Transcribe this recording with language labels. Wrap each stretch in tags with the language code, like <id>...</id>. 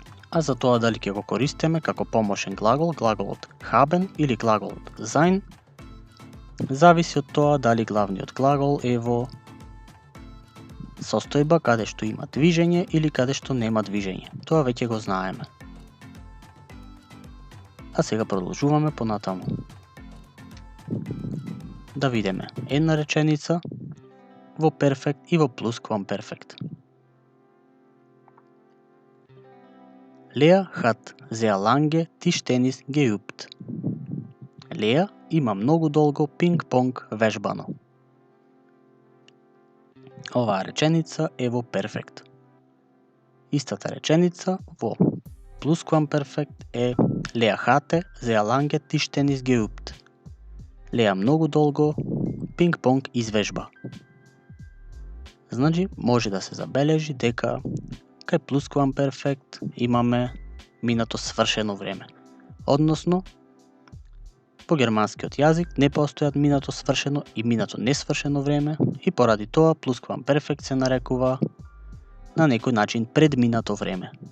<mk>А за тоа дали ќе го користиме како помошен глагол, глаголот haben или глаголот sein, зависи од тоа дали главниот глагол е во состојба каде што има движење или каде што нема движење. Тоа веќе го знаеме. А сега продолжуваме понатаму. Да видиме една реченица во перфект и во плусквамперфект.</mk> <de>Lea hat sehr lange Tischtennis geübt.</de> <mk>Леа има многу долго пинг-понг вежбано. Оваа реченица е во перфект. Истата реченица во плусквамперфект е</mk> <de>Lea hatte sehr lange Tischtennis geübt.</de> <mk>Леа многу долго пинг-понг извежба. Значи, може да се забележи дека кај плусквамперфект имаме минато свршено време. Односно, по германскиот јазик не постојат минато свршено и минато несвршено време и поради тоа плусквамперфект се нарекува на некој начин предминато време.</mk>